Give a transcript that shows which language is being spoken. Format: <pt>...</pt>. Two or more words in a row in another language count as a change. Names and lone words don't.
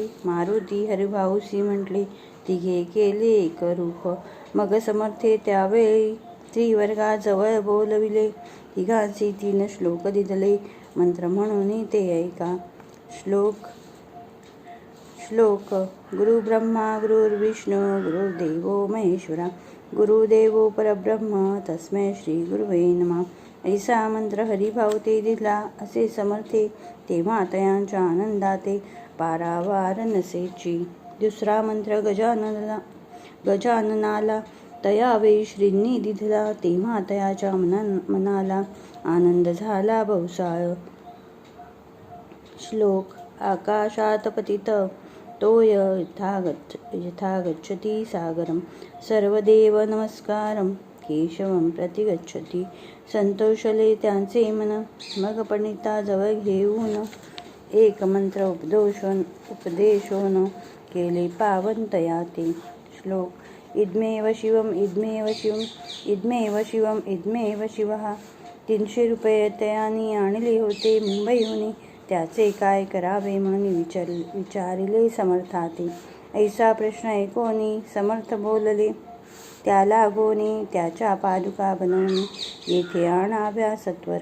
<mr>मारुती हरिभाऊसी म्हटले, तिघे केले एक रूप. मग समर्थे त्यावेळी त्रिवर्गाजवळ बोलविले. तिघांची 3 श्लोक दिधले. मंत्र म्हणून ते ऐका. श्लोक.</mr> <sa>गुरुब्रह्मा गुरुर्विष्णू गुरुर्देवो महेश्वरा, गुरुदेवो परब्रह्म तस्मै श्री गुरुवे नमः.</sa> <mr>ऐसा मंत्र हरिभाऊ ते दिला. असे समर्थे तेव्हा तयांच्या आनंदाते पारावार नसेची. दुसरा मंत्र गजाननाला तयावेळी श्रींनी दिधला. तेव्हा तयाच्या मनाला आनंद झाला बहुसाळ.</mr> <sa>श्लोक. आकाशात पतित तोय यथा गच्छति सागरम सर्वदेव नमस्कारम केशवम प्रतिगच्छति.</sa> <mr>संतोषले त्यांचे मन मग पंडिता जवळ घेऊन एक मंत्र उपदेशोन केले पावन तया ते. श्लोक.</mr> <sa>इदमेव शिवम इदमेव शिवम इदमेव शिवम इदमेव शिवः.</sa> <mr>300 रुपये तयानी आणले होते मुंबईहून. त्याचे काय करावे म्हणून विचारिले समर्थाते. ऐसा प्रश्न ऐकोनी समर्थ बोलले, त्याला गोनी त्याच्या पादुका बनवून येथे आणाव्या सत्वर.</mr>